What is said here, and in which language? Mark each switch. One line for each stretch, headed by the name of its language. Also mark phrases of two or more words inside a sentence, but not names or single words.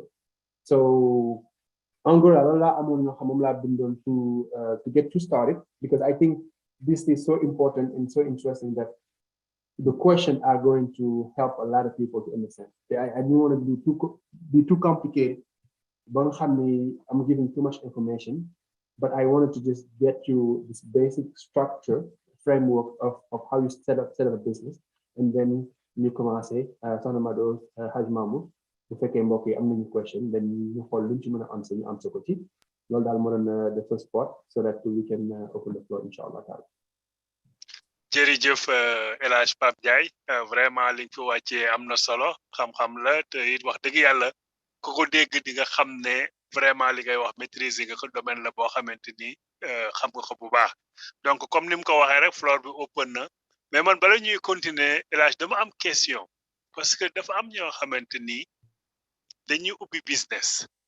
English: So to get you started, because I think this is so important and so interesting that the questions are going to help a lot of people to understand. I don't want to be too complicated. I'm giving too much information, but I wanted to just get you this basic structure, framework of how you set up a business, and then you commence,
Wolof: Sohna Mado, Haj Mahmoud, bu fekkee mbokk yi am nañu question,
English: then you
Wolof: xool luñ ci mën a answer ñu answer ko ci. Loolu daal moo doon
English: the first part, so that we can open the floor,
Arabic: إن شاء الله تعالى.
Wolof: jërëjëf El Hadj Pape Ndiaye vraiment li nga fi wàccee am na solo xam-xam la te it wax dëgg yàlla ku ko dégg di nga xam ne vraiment li ngay wax maîtriser nga ko domaine la boo xamante ni xam nga ko bu baax
French: donc comme
Wolof: ni mu ko waxee rek floor bi open na
French: mais man
Wolof: bala ñuy continuer El Hadj dama am question
French: parce que
Wolof: dafa am ñoo xamante ni dañuy ubbi business